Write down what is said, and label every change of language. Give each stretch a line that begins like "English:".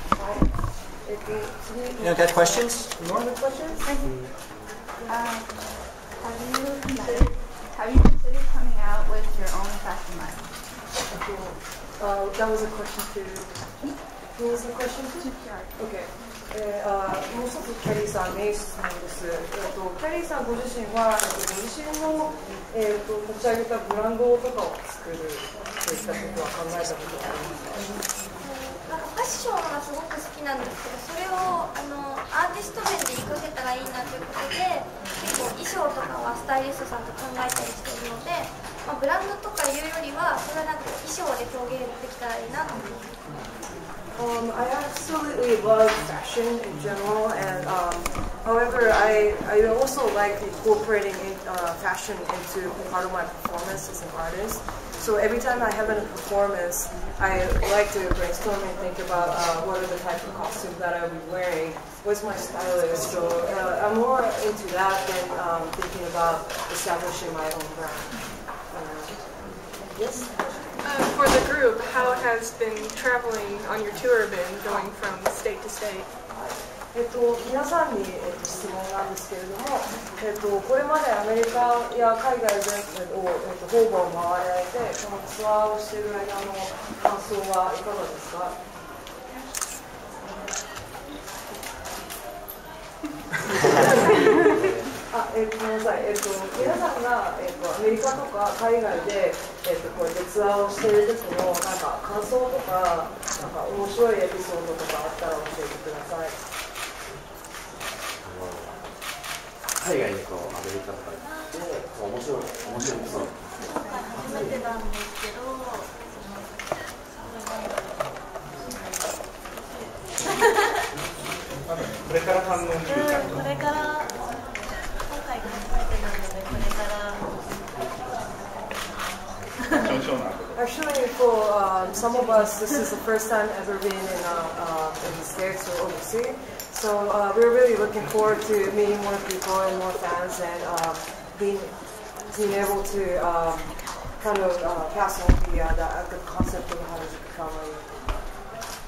English: You got questions? More questions? Have you considered coming out with your own fashion line? That was a question to. Who was the question to? Okay.
Japanese: もう一つキャリーさんに質問です。キャリーさんご自身はご自身の立ち上げたブランドとかを作るといったことは考えたことはありますか？なんかファッションがすごく好きなんですけど、それをアーティスト面で活かせたらいいなということで、結構衣装とかはスタイリストさんと考えたりしているので、ブランドとかいうよりはそれはなんか衣装で表現できたらいいなと思います。
English: I absolutely love fashion in general, and however, I also like incorporating fashion into part of my performance as an artist. So every time I have a performance, I like to brainstorm and think about what are the type of costumes that I'll be wearing, what's my stylist. So I'm more into that than thinking about establishing my own brand. Yes? For the group, how has been traveling on your tour been, going from state to state?
Japanese: 皆さんに質問なんですけれども、これまでアメリカや海外全土を方々回られて、このツアーをしている間の感想はいかがですか？ごめんなさい。皆さんが、アメリカとか海外で、こうやってツアーをしている時のなんか感想とか、なんか面白いエピソードとかあったら教えてください。海外とアメリカとかで面白いエピソード。初めてなんですけど、これから反応見るか。これから今回初めてなのでこれから。
English: Actually, for some of us, this is the first time ever being in the States or overseas. So we're really looking forward to meeting more people and more fans and being able to kind of pass on the concept of Harajuku Kawaii.